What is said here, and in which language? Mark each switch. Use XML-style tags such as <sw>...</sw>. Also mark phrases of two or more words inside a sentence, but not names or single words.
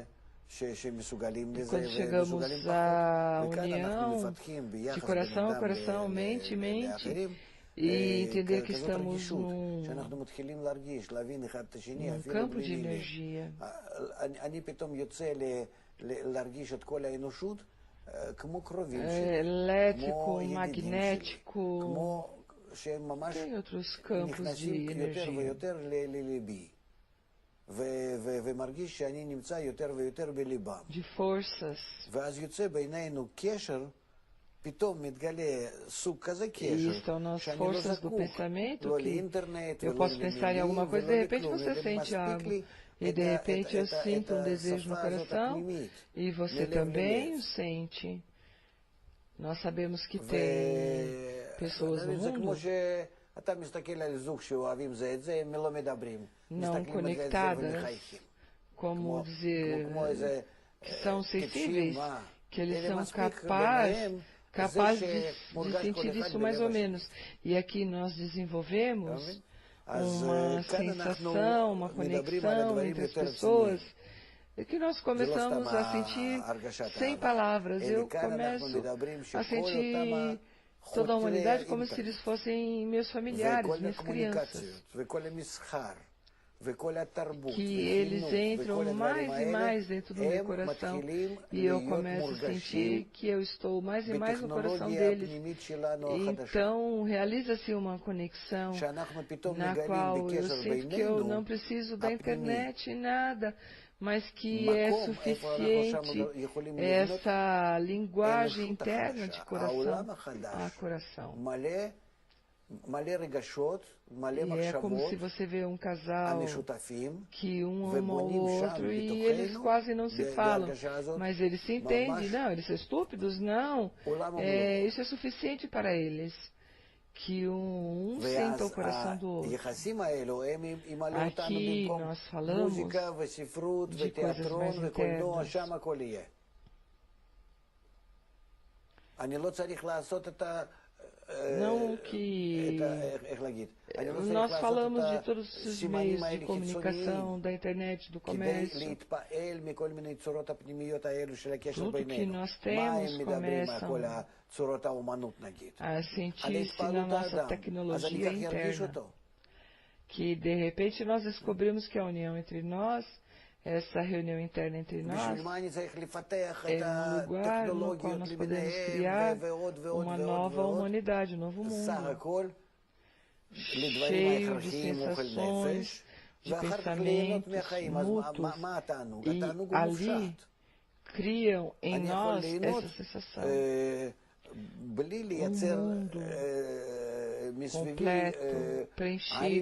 <pt>E quando chegamos à união de coração a coração, mente, e entender que estamos num campo de energia. Elétrico, magnético, tem outros campos de energia.</pt> <he>ומרגיש שאני נמצא יותר ויותר בליבם.</he> <pt>de forças.</pt> <he>ואז יוצא בינינו קשר, פתאום מתגלה סוג כזה קשר,</he> <pt>estão nas</pt> <he>שאני לא</he> <pt>forças do</pt> <he>זקוק,</he> <pt>pensamento</pt> <he>לא</he> <pt>que</pt> <he>לאינטרנט</he> <pt>eu</pt> <he>ולא</he> <pt>posso pensar em</pt> <he>למילים</he> <pt>alguma coisa, de</pt> <he>ולא</he> <pt>repente</pt> <he>לכלום,</he> <pt>você sente</pt> <he>מספיק</he> <pt>algo.</pt> <he>לי</he> <pt>E de repente eu sinto um desejo no</pt> <he>השפה הזאת</he> <pt>coração</pt> <he>הפנימית,</he> <pt>e você</pt> <he>מלב</he> <pt>também</pt> <he>ללב.</he> <pt>o sente. Nós sabemos que tem pessoas no</pt> <he>זה כמו</he> <pt>mundo</pt> <he>שאתה מסתכל על זוג שאוהבים זה את זה, הם לא מדברים.</he> <pt>não</pt> <he>מסתכלים על זה את זה</he> <pt>conectadas,</pt> <he>ומחייכים.</he> <pt>como dizer,</pt> <he>כמו איזה</he> <pt>que são sensíveis, que eles</pt> <he>אלה</he> <pt>são</pt> <he>מספיק</he> <pt>capazes</pt> <he>ביניהם,</he> <pt>capazes</pt> <he>זה</he> <pt>de</pt> <he>שמורגש כל</he> <pt>sentir</pt> <he>אחד</he> <pt>isso mais ou</pt> <he>בלב השני.</he> <pt>menos. E aqui nós desenvolvemos</pt> <he>אז</he> <pt>uma</pt> <he>כאן אנחנו</he> <pt>sensação, uma</pt> <he>מדברים על</he> <pt>conexão</pt> <he>הדברים</he> <pt>entre as</pt> <he>יותר</he> <pt>pessoas,</pt> <he>רציניים.</he> <pt>e que nós</pt> <he>זה לא</he> <pt>começamos</pt> <he>סתם</he> <pt>a sentir</pt> <he>הרגשת</he> <pt>sem</pt> <he>אהבה.</he> <pt>palavras.</pt> <he>אלא</he> <pt>Eu</pt> <he>כאן אנחנו</he> <pt>começo</pt> <he>מדברים</he> <pt>a</pt> <he>שכל אותם</he> <pt>sentir toda a</pt> <he>חותרי</he> <pt>humanidade como se</pt> <he>האינטרנט</he> <pt>eles fossem meus familiares,</pt> <he>וכל</he> <pt>minhas crianças.</pt> <he>הקומוניקציות וכל המסחר וכל התרבות</he> <pt>Que eles</pt> <he>וחינוך</he> <pt>entram</pt> <he>וכל הדברים</he> <pt>mais e</pt> <he>האלה,</he> <pt>mais dentro do meu</pt> <he>הם</he> <pt>coração.</pt> <he>מתחילים</he> <pt>E eu</pt> <he>להיות</he> <pt>começo a</pt> <he>מורגשים</he> <pt>sentir que eu estou mais e mais no coração</pt> <he>בטכנולוגיה</he> <pt>deles.</pt> <he>הפנימית שלנו החדשה.</he> <pt>Então, realiza-se uma conexão</pt> <he>שאנחנו פתאום</he> <pt>na</pt> <he>מגלים</he> <pt>qual eu</pt> <he>בקשר</he> <pt>sinto que eu</pt> <he>בינינו</he> <pt>não preciso da</pt> <he>הפנימי.</he> <pt>internet, nada, mas que é</pt> <he>מקום איפה אנחנו שם</he> <pt>suficiente</pt> <he>יכולים לבנות</he> <pt>essa linguagem</pt> <he>האנושות</he> <pt>interna de</pt> <he>החדשה,</he> <pt>coração</pt> <he>העולם</he> <pt>a</pt> <he>החדש,</he> <pt>coração.</pt> <he>מלא רגשות, מלא</he> <pt>E é como</pt> <he>מחשבות</he> <pt>se você vê um casal</pt> <he>המשותפים,</he> <pt>que um ama o</pt> <he>ובונים שם</he> <pt>outro e eles</pt> <he>בתוכנו,</he> <pt>quase não se falam,</pt> <he>בהרגשה הזאת,</he> <pt>mas eles se entendem.</pt> <he>ממש</he> <pt>Não, eles são estúpidos? Não.</pt> <he>עולם</he> <pt>Isso é suficiente para eles. Que um</pt> <he>ואז</he> <pt>sinta o coração do outro.</pt> <he>היחסים האלו הם ימלאו אותנו</he> <pt>Aqui</pt> <he>במקום</he> <pt>nós falamos</pt> <he>מוזיקה וספרות</he> <pt>de coisas</pt> <he>ותיאטרון</he> <pt>mais</pt> <he>וקולנוע,</he> <pt>internas.</pt> <he>שם הכל יהיה. אני לא צריך לעשות את ה...</he> <pt>Não que</pt> <he>איך להגיד? אני לא צריך</he> <pt>nós</pt> <he>לעשות</he> <pt>falamos de</pt> <he>את</he> <pt>todos os</pt> <he>הסימנים</he> <pt>meios de</pt> <he>האלה</he> <pt>comunicação,</pt> <he>חיצוניים</he> <pt>da internet, do</pt> <he>כדי</he> <pt>comércio.</pt> <he>להתפעל מכל מיני צורות הפנימיות האלו של הקשר</he> <pt>Tudo que</pt> <he>בינינו.</he> <pt>nós</pt> <he>מה</he> <pt>temos</pt> <he>הם מדברים על</he> <pt>começam</pt> <he>כל צורות האומנות נגיד?</he> <pt>a</pt> <he>על</he> <pt>sentir-se na</pt> <he>התפעלות</he> <pt>nossa</pt> <he>האדם. אז אני</he> <pt>tecnologia</pt> <he>כך ירגיש</he> <pt>interna.</pt> <he>אותו.</he> <pt>Que de repente nós descobrimos que a união entre nós, essa reunião interna entre nós,</pt> <he>בשביל מה אני צריך לפתח</he> <pt>é</pt> <he>את</he> <pt>um lugar no qual</pt> <he>הטכנולוגיות</he> <pt>nós podemos</pt> <he>למיניהם</he> <pt>criar</pt> <he>ועוד ועוד</he> <pt>uma</pt> <he>ועוד</he> <pt>nova</pt> <he>ועוד?</he> <pt>humanidade, um novo</pt> <he>סך</he> <pt>mundo,</pt> <he>הכל לדברים</he> <pt>cheio de</pt> <he>ההכרחיים אוכל</he> <pt>sensações,</pt> <he>נפש,</he> <pt>de</pt> <he>ואחר כך ליהנות</he> <pt>pensamentos</pt> <he>מהחיים. אז</he> <pt>mútuos,</pt> <he>מה התענוג?</he> <pt>e</pt> <he>התענוג הוא</he> <pt>ali</pt> <he>מופשט.</he> <pt>criam em</pt> <he>אני יכול</he> <pt>nós</pt> <he>ליהנות</he> <pt>essa sensação</pt> <he>בלי לייצר</he> <pt>mundo</pt> <he>מסביבי</he> <pt>completo,</pt> <he>ערים</he>